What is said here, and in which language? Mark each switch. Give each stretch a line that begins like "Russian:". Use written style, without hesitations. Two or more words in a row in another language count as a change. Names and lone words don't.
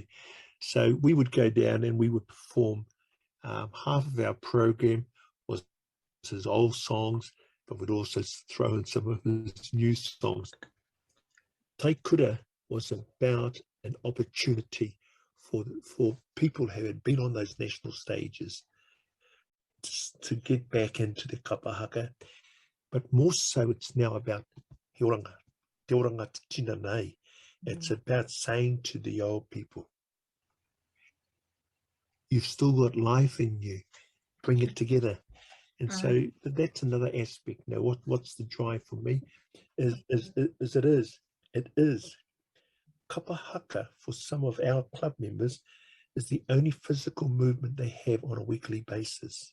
English: So we would go down and we would perform. Half of our program was his old songs, but we'd also throw in some of his new songs. Taikura was about an opportunity for people who had been on those national stages to get back into the Kapahaka, but more so it's now about
Māori: he oranga, te oranga te tina nei.
English: It's about saying to the old people, you've still got life in you, bring it together. And so that's another aspect. Now, what's the drive for me it is Kapahaka for some of our club members is the only physical movement they have on a weekly basis.